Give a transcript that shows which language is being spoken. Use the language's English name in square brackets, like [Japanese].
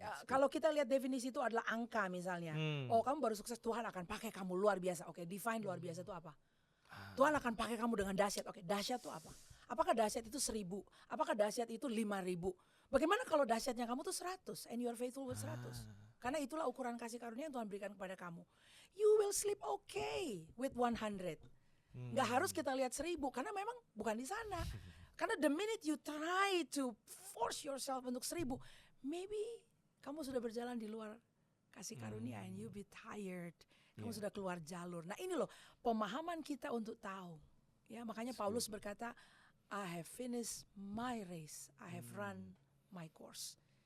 [Indonesian] Kalau kita lihat definisi itu adalah angka misalnya. Oh kamu baru sukses, Tuhan akan pakai kamu luar biasa. Oke, define luar biasa itu apa? Tuhan akan pakai kamu dengan dahsyat. Oke, dahsyat itu apa? Apakah dahsyat itu 1,000? Apakah dahsyat itu 5,000? Bagaimana kalau dahsyatnya kamu tuh 100 [English] and you are faithful with 100? [Indonesian] Karena itulah ukuran kasih karunia yang Tuhan berikan kepada kamu. [English] You will sleep okay with 100. [Indonesian] Gak harus kita lihat 1,000 karena memang bukan di sana. Karena [English] the minute you try to force yourself [Indonesian] untuk 1,000, maybe kamu sudah berjalan di luar kasih karunia [English] and you be tired. [Indonesian] Kamu sudah keluar jalur. Nah ini loh pemahaman kita untuk tahu. Ya makanya Paulus berkata, [English] I have finished my race, I have run my course.